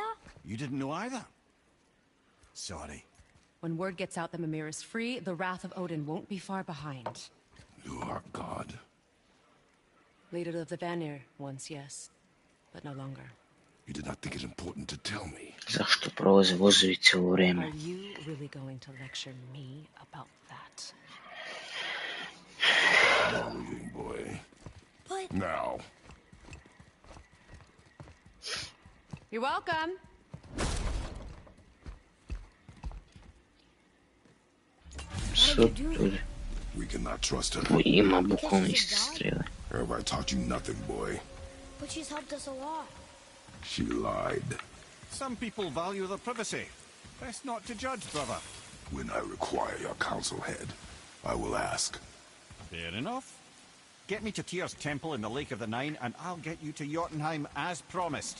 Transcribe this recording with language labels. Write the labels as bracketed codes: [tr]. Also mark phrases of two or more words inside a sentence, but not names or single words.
[en] You didn't know either? Sorry. When word gets out that Mimir is free, the wrath of Odin won't be far behind. You are God. Leader of the Vanir once, yes. But no longer. You did not think it important to tell me. [bs] Zašto prolaze vozovi cijelo [en] Are [bs] vrijeme? [en] you really going to lecture me about that? Worrying, boy. But Now. You're welcome. [bs] Su ljudi. [en] We cannot trust her. [bs] Ima bukvalno iste strele. [en] Have I taught you nothing, boy? But she's helped us a lot. She lied. Some people value their privacy. Best not to judge, brother. When I require your council head, I will ask. Fair enough. Get me to Tyr's temple in the Lake of the Nine, and I'll get you to Jotunheim as promised.